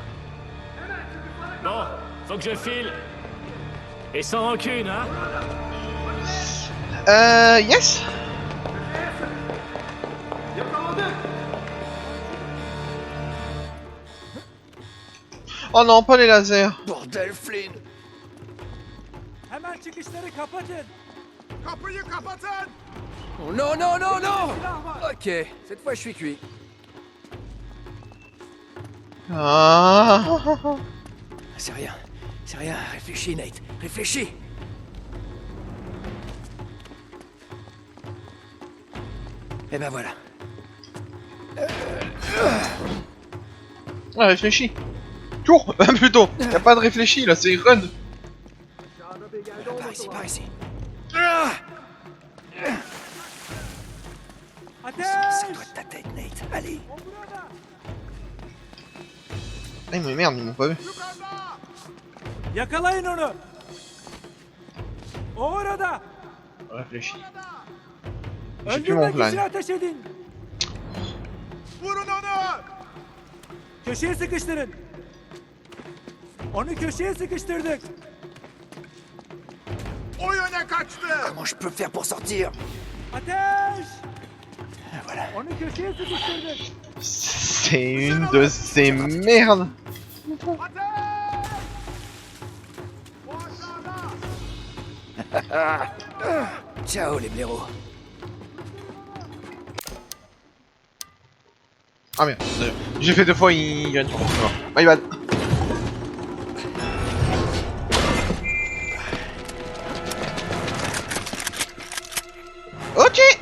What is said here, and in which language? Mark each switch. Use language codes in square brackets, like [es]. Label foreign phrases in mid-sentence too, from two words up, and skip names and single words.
[fr] Bon, faut que je file. Et sans rancune, hein? Yes. Oh non, pas les lasers. Bordel, Flynn. [tr] Hemen çıkışları kapatın. Kapıyı kapatın! [fr] Oh non, non, non, non! Ok, cette fois je suis cuit. Ah. C'est rien, réfléchis Nate, réfléchis! Et ben voilà. Ah, réfléchis. Tour. Plutôt. Y a pas de réfléchi là, c'est run. Par ici. [tr] Ateş! [fr] Ça doit être ta tête, Nate. Allez. Ah mais merde, ils m'ont pas vu. [tr] Yakalayın onu. O orada. [fr] Réfléchis. J'ai plus mon [tr] Öldürmek için [fr] plan. [tr] ateş edin. Vurun onu! Köşeye sıkıştırın. Onu köşeye sıkıştırdık. O yöne kaçtı. [fr] Comment je peux faire pour sortir? [tr] Ateş! [fr] Voilà. [tr] Onu köşeye sıkıştırdın. [fr] C'est une de ces merdes. [tr] Ateş! O aşağıda. [fr] Ciao les blaireaux. Ah merde, j'ai fait 2 fois, il gagne. [en] Oh, my bad. Ok.